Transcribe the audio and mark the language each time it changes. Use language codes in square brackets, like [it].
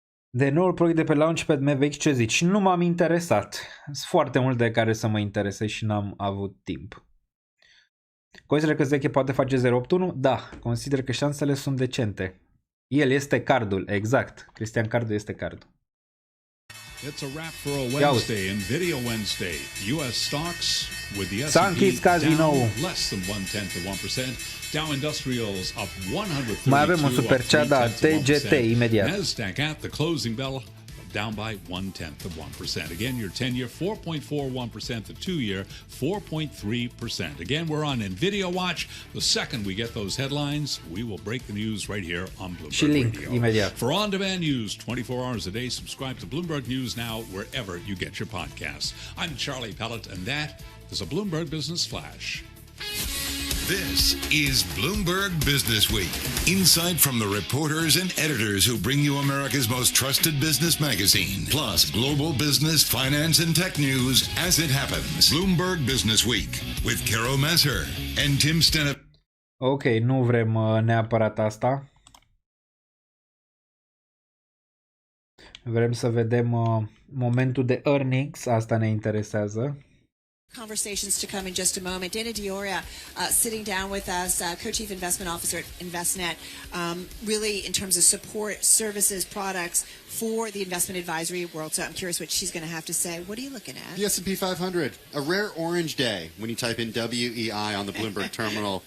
[ro] De noul proiect de pe Launchpad MVX, ce zici? Nu m-am interesat. Sunt foarte multe care să mă intereseze și n-am avut timp. Consider că Zeche poate face 081? Da, consider că șansele sunt decente. El este cardul, exact. Cristian Cardu este cardul. [en] It's a wrap for a Wednesday, Nvidia Wednesday. U.S. stocks with the S&P down less than 0.1%. Dow Industrials up 132. [ro] Mai avem un super chat, da, TGT imediat. [en] Nasdaq at the closing bell down by 0.1%. Again, your 10-year 4.41%, the 2-year 4.3%. Again, we're on Nvidia Watch. The second we get those headlines, we will break the news right here on Bloomberg [ro] și link [en] Radio. [ro] imediat. [en] For on-demand news 24 hours a day, subscribe to Bloomberg News now wherever you get your podcasts. I'm Charlie Pellet, and that is a Bloomberg Business Flash. This is Bloomberg Business Week. Insight from the reporters and editors who bring you America's most trusted business magazine, plus global business, finance, and tech news as it happens. Bloomberg Business Week with Carol Messer and Tim Stenop. [ro] Ok, nu vrem neapărat asta. Vrem să vedem momentul de earnings, asta ne interesează. [en] conversations to come in just a moment. Dana Dioria sitting down with us, Co-Chief Investment Officer at Envestnet, really in terms of support, services, products for the investment advisory world. So I'm curious what she's going to have to say. What are you looking at? The S&P 500, a rare orange day when you type in WEI on the Bloomberg terminal.